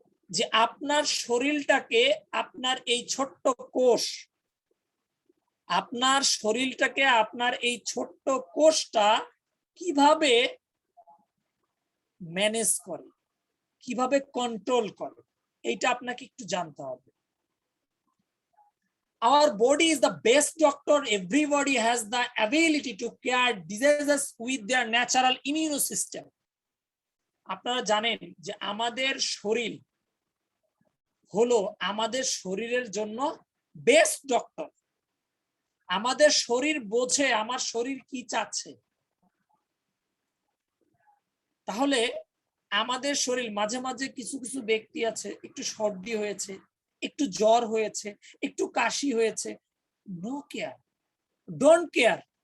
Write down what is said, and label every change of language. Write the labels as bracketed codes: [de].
[bn] যে আপনার শরীরটাকে, আপনার এই ছোট্ট কোষ, আপনার শরীরটাকে, আপনার এই ছোট্ট কোষটা কিভাবে ম্যানেজ করে, কিভাবে কন্ট্রোল করে, এইটা আপনাকে একটু জানতে হবে। [en] Our body is the best doctor. Everybody has the ability to cure diseases with their natural immune system. [bn] আপনারা জানেন যে আমাদের শরীর হলো আমাদের শরীরের জন্য বেস্ট ডক্টর। আমাদের শরীর বোঝে আমার শরীর কি চাচ্ছে। তাহলে আমাদের শরীর মাঝে মাঝে কিছু কিছু ব্যক্তি আছে, একটু সর্দি হয়েছে, একটু জ্বর হয়েছে, একটু কাশি হয়েছে, [en] No care, don't care.